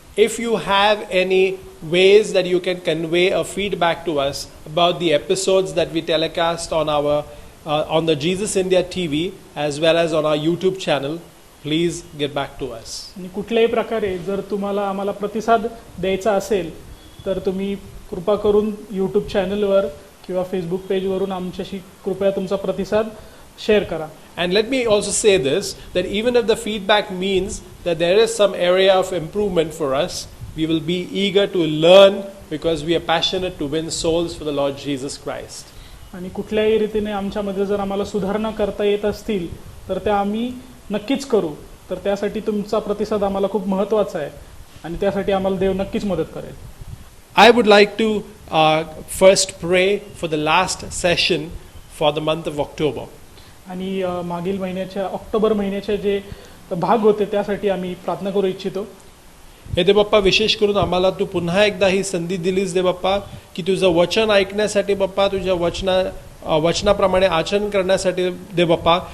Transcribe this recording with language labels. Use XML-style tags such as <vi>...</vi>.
<en>If you have any ways that you can convey a feedback to us about the episodes that we telecast on our on the Jesus India TV as well as on our YouTube channel, please get back to us.</en> <mr>आणि कुठल्याही प्रकारे जर तुम्हाला आम्हाला प्रतिसाद द्यायचा असेल तर तुम्ही कृपा करून YouTube चॅनलवर किंवा फेसबुक पेजवरून आमच्याशी कृपया तुमचा प्रतिसाद शेअर करा.</mr> <en>And let me also say this, that even if the feedback means that there is some area of improvement for us, we will be eager to learn because we are passionate to win souls for the Lord Jesus Christ.</en> <mr>आणि कुठल्याही रीतीने आमच्यामध्ये जर आम्हाला सुधारणा करता येत असतील तर त्या आम्ही नक्कीच करू. तर त्यासाठी तुमचा प्रतिसाद आम्हाला खूप महत्त्वाचा आहे आणि त्यासाठी आम्हाला देव नक्कीच मदत करेल.</mr> <en>I would like to first pray for the last session for the month of October.</en> <mr>आणि मागील महिन्याच्या ऑक्टोबर महिन्याचे जे भाग होते त्यासाठी आम्ही प्रार्थना करू इच्छितो. हे दे बाप्पा, विशेष करून आम्हाला तू पुन्हा एकदा ही संधी दिलीस दे बाप्पा की तुझं वचन ऐकण्यासाठी बाप्पा, तुझ्या वचनाप्रमाणे आचरण करण्यासाठी दे बाप्पा.</mr>